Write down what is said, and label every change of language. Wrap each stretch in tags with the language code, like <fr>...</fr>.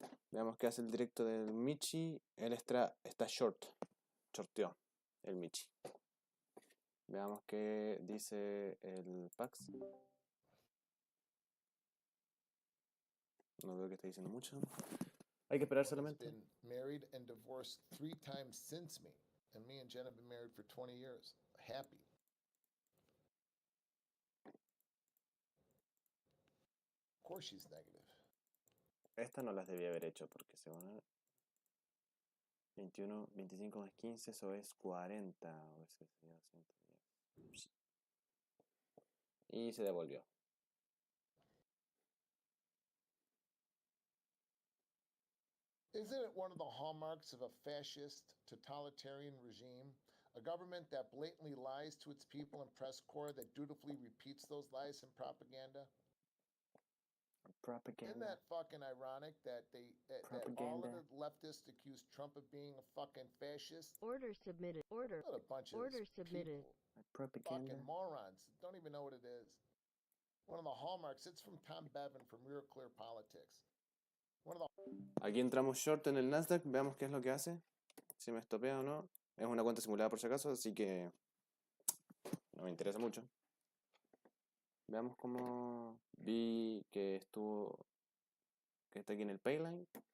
<es>Veamos qué hace el directo del Michi. Él está shorteó el Michi. Veamos qué dice el Pax. No veo que esté diciendo mucho. Hay que esperar solamente.</es> <en>Been married and divorced 3 times since me, and me and Jen have been married for 20 years. Happy. Of course she's negative.</en> <es>Estas no las debía haber hecho porque se van a 21, 25 más 15, eso es 40. O ese sería 110. Y se devolvió.</es> <en>Isn't it one of the hallmarks of a fascist, totalitarian regime? A government that blatantly lies to its people and press corps that dutifully repeats those lies in propaganda? Isn't that fucking ironic that that all of the leftists accuse Trump of being a fucking fascist? Order submitted. Order. What a bunch of Order submitted. people, Propaganda. fucking morons, don't even know what it is. One of the hallmarks, it's from Tom Bevan from Real Clear Politics. One of the</en> <es>Aquí entramos short en el Nasdaq, veamos qué es lo que hace. Si me estopea o no. Es una cuenta simulada por si acaso, así que no me interesa mucho. Veamos cómo vi que está aquí en el Payline.</es>